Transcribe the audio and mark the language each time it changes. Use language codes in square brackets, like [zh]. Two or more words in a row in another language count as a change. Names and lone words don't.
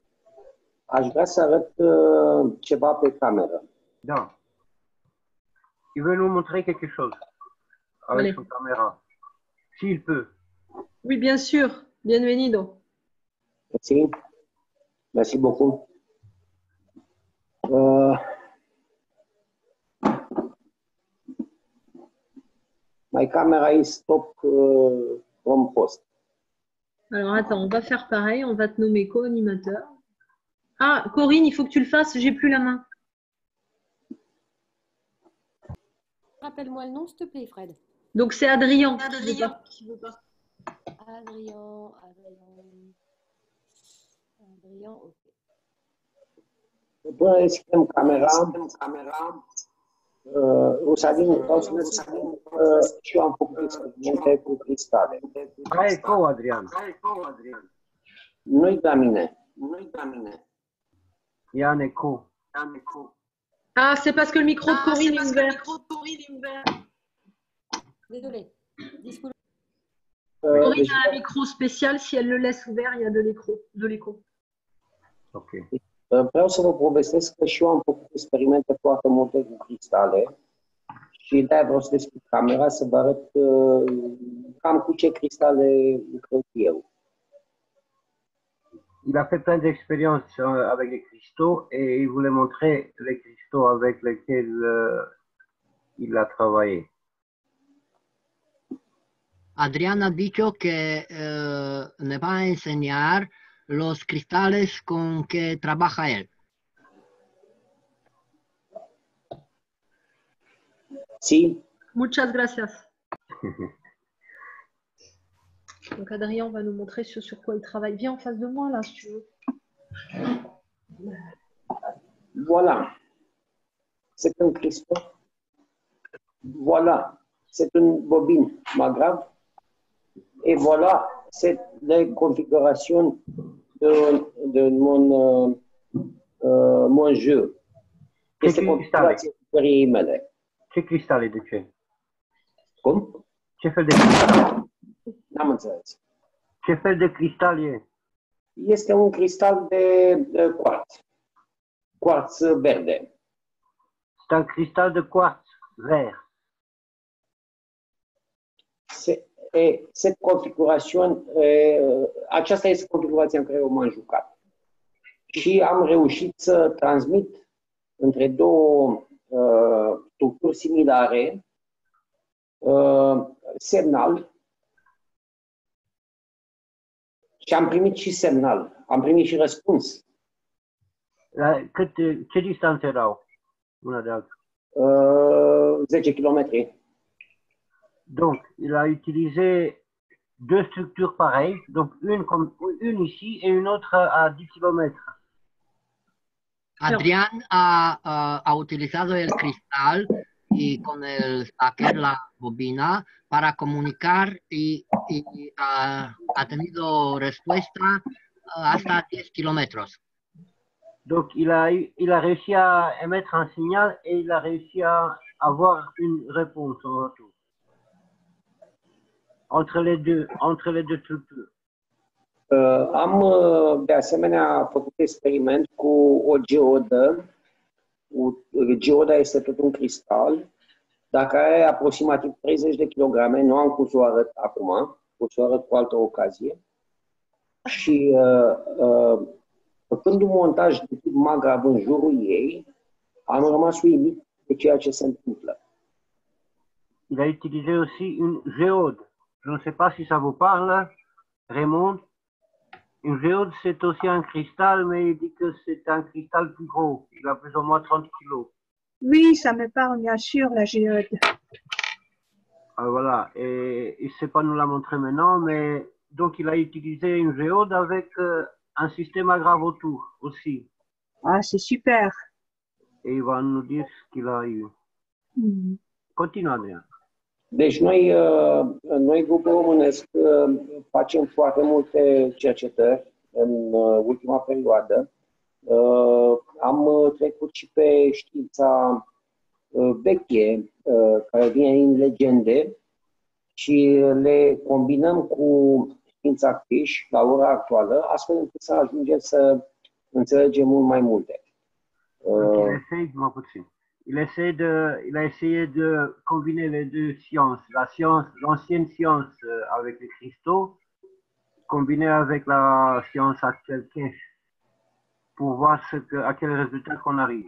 [ro] Aș vrea să arăt ceva pe cameră. Da. [fr] Il veut nous montrer quelque chose avec Allez. son caméra. S'il peut. Oui, bien sûr. Bienvenido. Merci. Merci beaucoup. [en] My camera is stop from post. [fr] Alors, attends, on va faire pareil. On va te nommer co-animateur. Ah, Corinne, il faut que tu le fasses. J'ai plus la main. Rappelle-moi le nom, s'il te plaît, Fred. Donc, c'est Adrien. Adrien, ok. [ro] Până deschidem camera, Usadin, vreau să și eu am făcut experimente cu cristale. Hai, co, Adrian. Nu-i la mine. [fr] Il y a un écho. Ah, c'est parce que le micro de Corinne est ouvert. Désolée. Corinne a un micro spécial. Si elle le laisse ouvert, il y a de l'écho. Ok. [ro] Vreau să vă povestesc că și eu am făcut experimente foarte multe cu cristale și de-aia vreau să deschid camera să vă arăt cam cu ce cristale lucrez eu. [fr] Il a fait plein d'expériences avec les cristaux et il voulait montrer les cristaux avec lesquels il a travaillé. [es] Adrián ha dicho que me va a enseñar los cristales con que trabaja él. Sí. Muchas gracias. [fr] Donc Adrien va nous montrer ce sur quoi il travaille. Viens en face de moi là, si tu veux. Voilà. C'est un cristal. Voilà. C'est une bobine Magrav. Et voilà, c'est la configuration de mon jeu. [ro] Este configurația cărei mele. Ce cristal e de ce? Cum? Ce fel de cristal? N-am înțeles. Ce fel de cristal e? Este un cristal de quartz. Quartz verde. [fr] C'est un cristal de quartz vert. Cette configuration, [ro] aceasta este configurația în care eu m-am jucat. Și am reușit să transmit între două structuri similare semnal și am primit și semnal, am primit și răspuns. Ce distanțe erau una de alta? 10 km. [fr] Donc, il a utilisé deux structures pareilles, donc une ici et une autre à 10 km. [es] Adrián ha utilizado el cristal y con el saquer la bobina para comunicar y ha tenido respuesta hasta 10 kilómetros. [fr] Donc, il a réussi à émettre un signal et il a réussi à avoir une réponse en retour. Entre les deux structures. [ro] Am de asemenea făcut experiment cu o geodă. Geoda este tot un cristal, dacă are aproximativ 30 de kilograme, nu am cum să o arăt acum, o să o arăt cu altă ocazie. Și făcând un montaj de tip magrav în jurul ei, am rămas uimit de ceea ce se întâmplă. [fr] Il a utilisé aussi une géode. Je ne sais pas si ça vous parle, Raymond. Une géode, c'est aussi un cristal, mais il dit que c'est un cristal plus gros. Il a plus ou moins 30 kilos. Oui, ça me parle bien sûr, la géode. Voilà, et il ne sait pas nous la montrer maintenant, mais donc il a utilisé une géode avec un système aggrave autour aussi. Ah, c'est super. Et il va nous dire ce qu'il a eu. Continue, Adrian. [ro] Deci noi grupul românesc facem foarte multe cercetări în ultima perioadă. Am trecut și pe știința veche, care vine din legende, și le combinăm cu știința fish la ora actuală, astfel încât să ajungem să înțelegem mult mai multe. [fr] Il a essayé de combiner les deux sciences, l'ancienne science avec les cristaux, combinée avec la science actuelle cache, pour voir à quel résultat qu'on arrive.